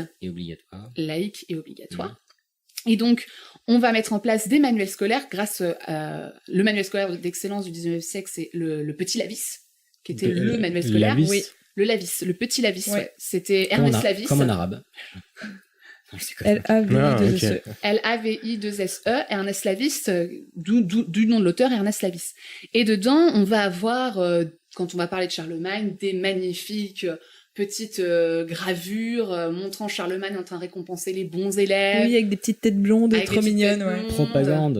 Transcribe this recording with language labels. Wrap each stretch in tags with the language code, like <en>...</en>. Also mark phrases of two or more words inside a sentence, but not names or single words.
<fr>et obligatoire, laïque et obligatoire. Et donc, on va mettre en place des manuels scolaires grâce à le manuel scolaire d'excellence du 19e siècle, c'est le Petit Lavis, qui était le manuel scolaire. Lavis. Oui, le Lavis, le Petit Lavis, ouais. C'était Ernest Lavis. Comme en arabe. L-A-V-I-2-S-E. L-A-V-I-2-S-E, Ernest Lavis, du nom de l'auteur, Ernest Lavis. Et dedans, on va avoir, quand on va parler de Charlemagne, des magnifiques petites gravures montrant Charlemagne en train de récompenser les bons élèves. Oui, avec des petites têtes blondes, trop mignonnes. Ouais. Propagande.</fr>